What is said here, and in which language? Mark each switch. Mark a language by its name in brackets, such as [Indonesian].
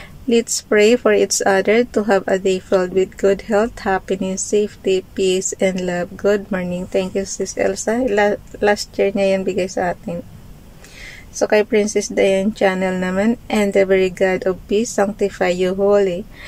[English] Let's pray for each other to have a day filled with good health, happiness, safety, peace, and love. Good morning. Thank you, Sis Elsa. [Filipino] Last year niya yan bigay sa atin. [English] So, [Filipino] kay [English] Princess Diane channel [Filipino] naman, [English] and the very God of peace sanctify you wholly.